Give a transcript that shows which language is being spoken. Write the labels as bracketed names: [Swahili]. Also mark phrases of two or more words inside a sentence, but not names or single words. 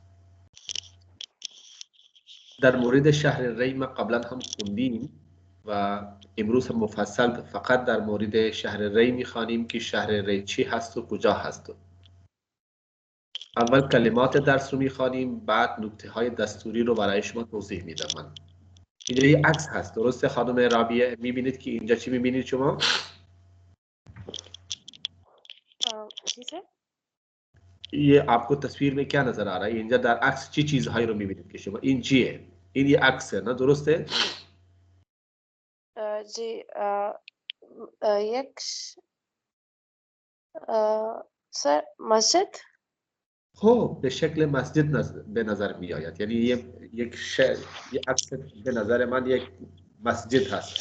[Persian] در مورد شهر ری ما قبلا هم خوندیم و امروز هم مفصل فقط در مورد شهر ری میخوانیم که شهر ری چی هست و کجا هست. اول کلمات درس رو میخوانیم، بعد نکته های دستوری رو برای شما توضیح میدم. من اینجا یه عکس هست، درسته خانم رابیه؟ میبینید که اینجا چی میبینید شما؟ [Urdu] یہ آپ کو تصویر میں کیا نظر آ رہا ہے? [Persian] اینجا در عکس چی چیزهایی رو میبینید که شما؟ این چیه؟ این یه عکسه نه، درسته؟ جی یک سر مسجد. خب به شکل مسجد به نظر می آید، یعنی یک عکس به نظر من یک مسجد هست.